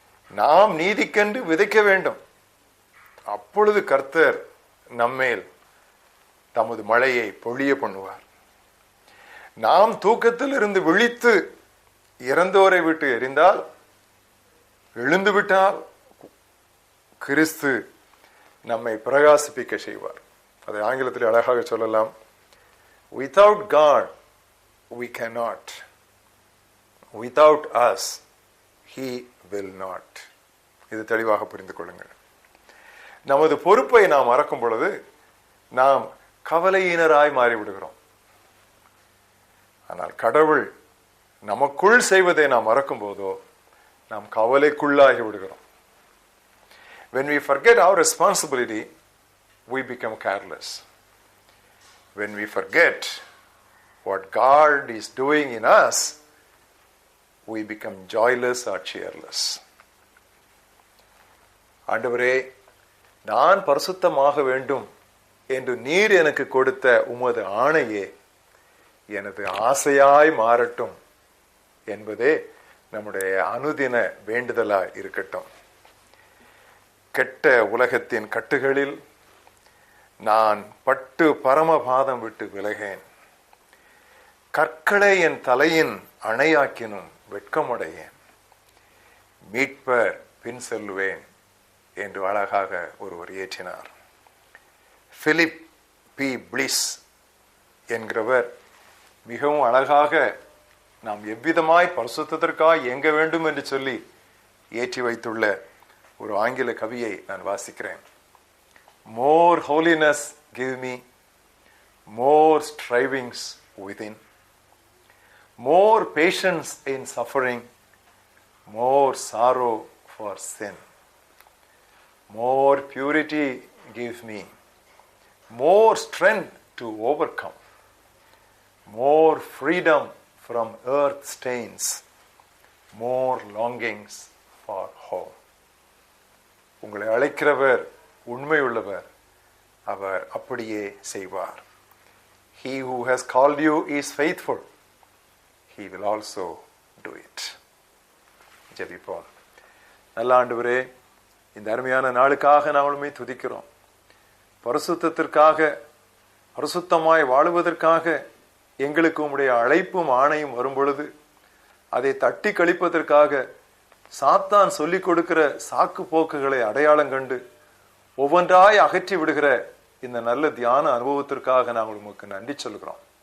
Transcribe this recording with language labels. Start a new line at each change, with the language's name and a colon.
Tamil: நாம் நீதிக்கென்று விதைக்க வேண்டும். அப்பொழுது கர்த்தர் நம்மேல் தமது மழையை பொழிய பண்ணுவார். நாம் தூக்கத்தில் இருந்து விழித்து இறந்தோரை விட்டு எரிந்தால், எழுந்துவிட்டால் கிறிஸ்து நம்மை பிரகாசிப்பிக்க செய்வார். அதை ஆங்கிலத்தில் அழகாக சொல்லலாம்,
English: without God we cannot, without us he will not.
Tamil: இது தெளிவாக புரிந்து கொள்ளுங்கள். நமது பொறுப்பை நாம் மறக்கும் பொழுது நாம் கவலையினராய் மாறிவிடுகிறோம். ஆனால் கடவுள் நமக்குள் செய்வதை நாம் மறக்கும் போதோ நாம் கவலைக்குள்ளாகி விடுகிறோம்.
English: When we forget our responsibility, we become careless. When we forget what God is doing in us, we become joyless or cheerless.
Tamil: ஆண்டவரே, நான் பரிசுத்தமாக வேண்டும் என்று நீர் எனக்கு கொடுத்த உமது ஆணையே எனது ஆசையாய் மாறட்டும் என்பதே நம்முடைய அனுதின வேண்டுதலாய் இருக்கட்டும். கெட்ட உலகத்தின் கட்டுகளில் நான் பட்டு பரமபாதம் விட்டு விலகேன். கற்களை என் தலையின் அணையாக்கினும் வெட்கமுடையேன். மீட்பர் பின் செல்லுவேன் என்று அழகாக ஒருவர் ஏற்றினார். பிலிப் பி பிளிஸ் என்கிறவர் மிகவும் அழகாக நாம் எவ்விதமாய் பரிசுத்தத்திற்காக இயங்க வேண்டும் என்று சொல்லி ஏற்றி வைத்துள்ள ஒரு ஆங்கில கவியை நான் வாசிக்கிறேன்.
English: More holiness give me, more strivings within, more patience in suffering, more sorrow for sin, more purity give me, more strength to overcome, more freedom from earth stains, more longings for home.
Tamil: உங்களை அழைக்கிறவர் உண்மையுள்ளவர், அவர் அப்படியே செய்வார்.
English: He who has called you is faithful, he will also do it.
Tamil: ஜெபிப்போம். நல்ல ஆண்டவரே, இந்த அருமையான நாளுக்காக நாங்களுமே துதிக்கிறோம். பரிசுத்தத்திற்காக, பரிசுத்தமாய் வாழுவதற்காக எங்களுக்கு உம்முடைய அழைப்பும் ஆணையும் வரும் பொழுது அதை தட்டி கழிப்பதற்காக சாத்தான் சொல்லிக் கொடுக்கிற சாக்கு போக்குகளை அடையாளம் கண்டு ஒவ்வொன்றாய் அகற்றி விடுகிற இந்த நல்ல தியான அனுபவத்திற்காக நாங்கள் உமக்கு நன்றி சொல்கிறோம்.